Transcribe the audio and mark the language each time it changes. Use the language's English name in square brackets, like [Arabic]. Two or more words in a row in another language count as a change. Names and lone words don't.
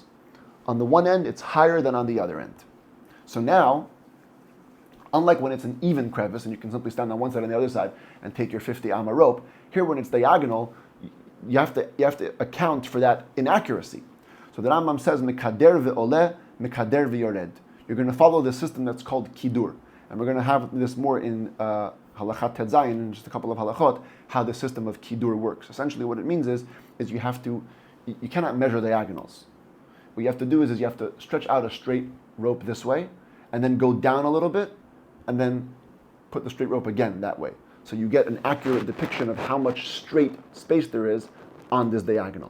[English] On the one end, it's higher than on the other end. So now, unlike when it's an even crevice and you can simply stand on one side and the other side and take your 50 amma rope, here when it's diagonal, you have to account for that inaccuracy. So the Rambam says, [Hebrew] מקדר ועולה, מקדר ויורד. [English] you're going to follow the system that's called kidur. And we're going to have this more in [Hebrew] הלכת ט״ז, [English] in just a couple of halachot, how the system of kidur works. Essentially what it means is you cannot measure diagonals. What you have to do is you have to stretch out a straight rope this way, and then go down a little bit, and then put the straight rope again that way. So you get an accurate depiction of how much straight space there is on this diagonal.